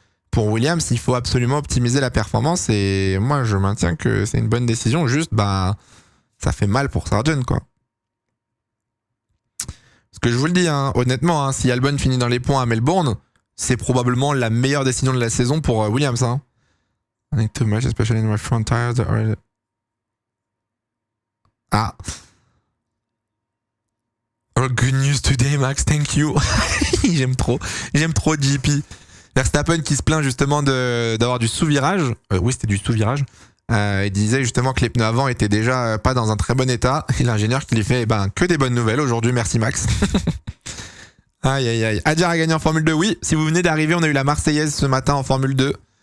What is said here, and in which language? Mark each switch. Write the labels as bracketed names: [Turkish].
[French] Pour Williams, il faut absolument optimiser la performance et moi, je maintiens que c'est une bonne décision. Juste, ça fait mal pour Sargent, quoi. Parce que je vous le dis, hein, honnêtement, hein, si Albon finit dans les points à Melbourne, c'est probablement la meilleure décision de la saison pour Williams. Hein. [English] I think too much, especially in my front tires. Ah. Oh, good news today, Max, thank you. [French] J'aime trop JP. Verstappen qui se plaint justement d'avoir du sous-virage. Oui, c'était du sous-virage. Il disait justement que les pneus avant étaient déjà pas dans un très bon état. Et l'ingénieur qui lui fait que des bonnes nouvelles aujourd'hui, merci Max. Aïe aïe aïe. Adjar a gagné en Formule 2, oui. Si vous venez d'arriver, on a eu la Marseillaise ce matin en Formule 2.